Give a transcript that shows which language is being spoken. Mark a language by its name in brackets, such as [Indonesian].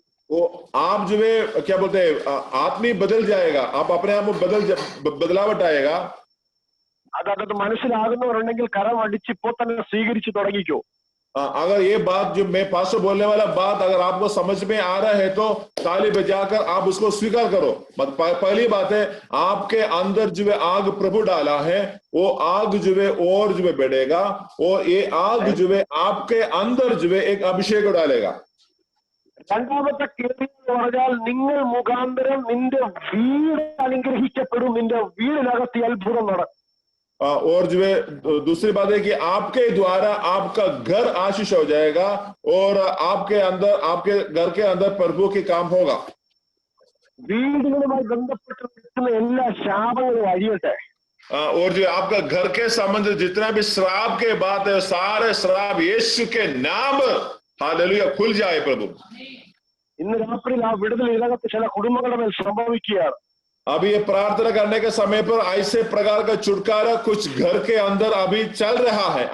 [Hindi] वो आप जो है क्या बोलते हैं आत्मी बदल जाएगा. आप अपने आप में बदलावट आएगा. [Malayalam] അതത് മനസ്സിലാകുന്നവരുണ്ടെങ്കിൽ കരം അടിച്ച് ഇപ്പോൾ തന്നെ സ്വീകരിച്ചു തുടങ്ങിക്കോ. [Hindi] अगर ये बात जो मैं पास्टर बोलने वाला बात अगर आपको समझ में आ रहा है तो ताली बजाकर आप उसको स्वीकार करो. पहली बात है, आपके अंदर जो है आग प्रभु डाला है, वो आग जो है और जो है बढ़ेगा और ये आग जो है आपके अंदर जो है एक अभिषेक डालेगा. [Malayalam] രണ്ടാമത്തെ കേൾവി എന്ന് പറഞ്ഞാൽ നിങ്ങൾ മുഖാന്തരം നിന്റെ വീട് അനുഗ്രഹിക്കപ്പെടും. നിന്റെ വീടിനകത്ത് അത്ഭുതം നടക്കും. [Hindi] और जो है दूसरी बात है कि आपके द्वारा आपका घर आशीष हो जाएगा और आपके अंदर आपके घर के अंदर प्रभु के काम होगा. [Malayalam] വീടുകളുമായി ബന്ധപ്പെട്ട് നിൽക്കുന്ന എല്ലാ ശാപങ്ങളും അഴിയട്ടെ. [Hindi] और जो आपका घर के संबंध जितना भी श्राप के बात है सारे श्राप यीशु के नाम हालेलुया खुल जाए प्रभु. [Malayalam] ഇന്ന് രാത്രിയിൽ ആ വിടുതൽ ഇതിനകത്ത് ചില കുടുംബങ്ങളുടെ മേൽ സംഭവിക്കുകയാണ്. [Hindi] अभी ये प्रार्थना करने के समय पर ऐसे प्रकार का छुटकारा कुछ घर के अंदर अभी चल रहा है.